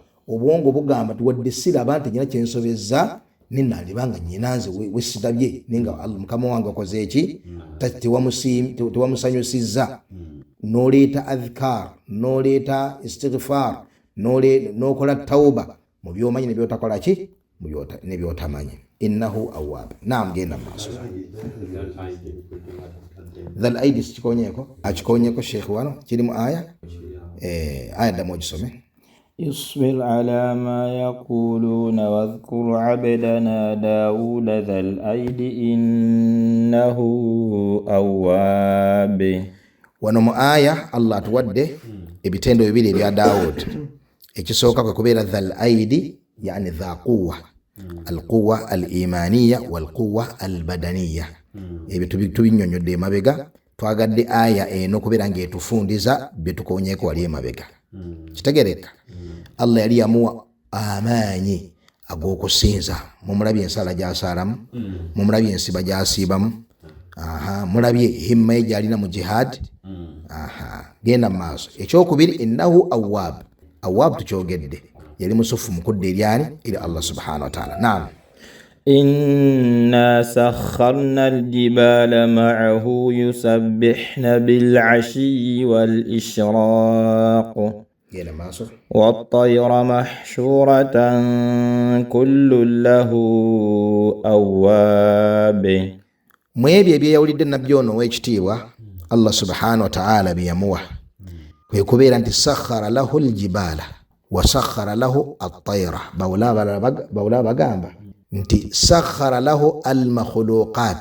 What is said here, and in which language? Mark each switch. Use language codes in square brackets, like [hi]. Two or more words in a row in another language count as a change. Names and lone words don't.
[lg] obwongo bugamba tuwadde siraba nti nyina kyensobezza ninandibanga nyinanze wesirabye ninga mukama wange akoze eki tewamusanyusizza noleeta adhkar noleeta istighfar nokola tauba mu byomanyi nebyotakola ki nebyotamanyi [ar] إنه أواب [lg] naam genda maaso [ar] ذا الأيد [lg] akikonyeko sheikh wano kiri mu aya ddamu ogisome [ar] اصبر على ما يقولون واذكر عبدنا داود ذا الأيد إنه أواب [lg] wano mu aya Allah tuwadde ebitendo bibiri ebya Daud ekisooka kwe kubeera [ar] ذا الأيد [lg] yani dha [ar] قوة القوة الإيمانية والقوة البدنية [lg] ebyo tubinyonyodde emabega twagadde aya eno kubeera ng'etufundiza byetukonyeeko wali emabega kitegereka Allah yali yamuwa amaanyi ag'okusinza mumulabye ensala gy'asaalamu mumulabye ensiba gy'asiibamu mulabye himma ye gy'alina mu jihad genda mu maaso ekyokubiri [ar] إنه أواب [lg] tukyogedde yali musufu mukudde eryani eri Allah [ar] سبحانه وتعالى [lg] naam [ar] إنا سخرنا الجبال معه يسبحن بالعشي والإشراق والطير محشورة كل له أواب [lg] mwebyo ebyeyawulidde nabbi ono ow'ekitiibwa Allah [ar] سبحانه وتعالى [lg] byeyamuwa kwe kubeera nti [ar] سخر له الجبال وسخر له الطير [lg] bawula bagamba nti [ar] سخر له المخلوقات